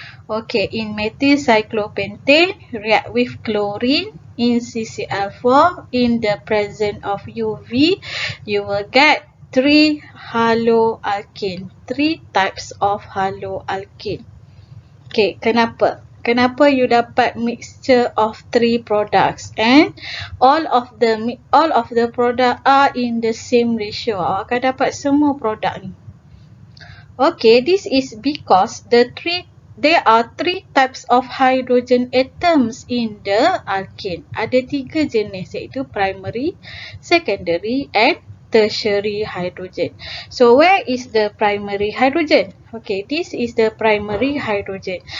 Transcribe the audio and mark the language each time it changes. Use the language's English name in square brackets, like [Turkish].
[English] Okay, in methyl cyclopentane react with chlorine in CCl4 in the presence of UV, you will get 3 haloalkane, 3 types of haloalkane. Okay, kenapa? Kenapa you dapat mixture of 3 products and all of the product are in the same ratio? [Malay] Awak akan dapat semua produk ni. [English] Okay, this is because there are 3 types of hydrogen atoms in the alkane. [Malay] Ada 3 jenis, iaitu [English] primary, secondary and tertiary hydrogen. So where is the primary hydrogen? Okay, this is the primary hydrogen.